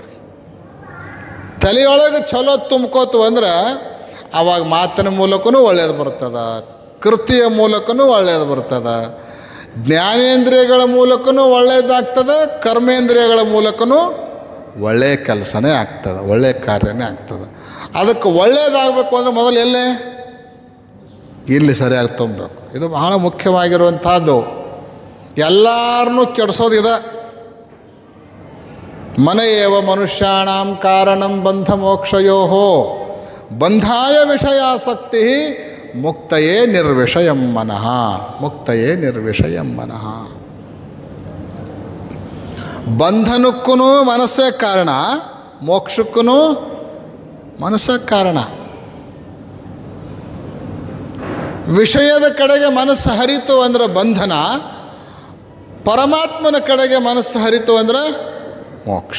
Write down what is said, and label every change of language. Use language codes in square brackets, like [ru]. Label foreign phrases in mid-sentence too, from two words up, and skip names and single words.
[kn] ತಲೆಯೊಳಗೆ ಚಲೋ ತುಂಬ್ಕೋತು ಅಂದ್ರೆ ಆವಾಗ ಮಾತಿನ ಮೂಲಕನೂ ಒಳ್ಳೇದು ಬರ್ತದೆ, ಕೃತಿಯ ಮೂಲಕನೂ ಒಳ್ಳೇದು ಬರ್ತದೆ, ಜ್ಞಾನೇಂದ್ರಿಯಗಳ ಮೂಲಕನೂ ಒಳ್ಳೇದಾಗ್ತದೆ, ಕರ್ಮೇಂದ್ರಿಯಗಳ ಮೂಲಕನೂ ಒಳ್ಳೆಯ ಕೆಲಸನೇ ಆಗ್ತದೆ, ಒಳ್ಳೆಯ ಕಾರ್ಯನೇ ಆಗ್ತದೆ. ಅದಕ್ಕೆ ಒಳ್ಳೇದಾಗಬೇಕು ಅಂದರೆ ಮೊದಲು ಎಲ್ಲೇ ಇಲ್ಲಿ ಸರಿಯಾಗಿ ತುಂಬಬೇಕು. ಇದು ಬಹಳ ಮುಖ್ಯವಾಗಿರುವಂಥದ್ದು. ಎಲ್ಲರನ್ನೂ ಕೆಡಿಸೋದಿದೆ. [sa] ಮನೆಯೇವ ಮನುಷ್ಯಾಣಾಂ ಕಾರಣಂ ಬಂಧ ಮೋಕ್ಷಯೋ ಬಂಧಾಯ ವಿಷಯಾಸಕ್ತಿ ಮುಕ್ತಯೇ ನಿರ್ವಿಷಯಂ ಮನಃ, ಮುಕ್ತಯೇ ನಿರ್ವಿಷಯಂ ಮನಃ. [kn] ಬಂಧನಕ್ಕೂ ಮನಸ್ಸೇ ಕಾರಣ, ಮೋಕ್ಷಕ್ಕೂ ಮನಸ್ಸೇ ಕಾರಣ. ವಿಷಯದ ಕಡೆಗೆ ಮನಸ್ಸು ಹರಿತು ಅಂದ್ರೆ ಬಂಧನ, ಪರಮಾತ್ಮನ ಕಡೆಗೆ ಮನಸ್ಸು ಹರಿತು ಅಂದ್ರೆ ಮೋಕ್ಷ.